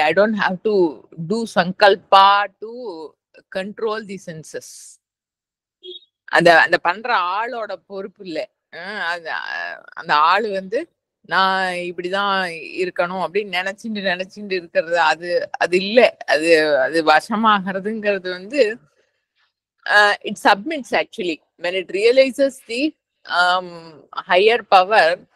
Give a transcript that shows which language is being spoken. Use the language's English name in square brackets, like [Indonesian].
[English] I don't have to do sankalpa to control the senses. [Tamil] அந்த பண்ற ஆளோட பொறுப்பு இல்லை. அந்த ஆளு வந்து நான் இப்படிதான் இருக்கணும் அப்படின்னு நினைச்சுட்டு இருக்கிறது அது இல்லை. அது வசமாகிறதுங்கிறது வந்து [English] it submits actually when it realizes the higher power.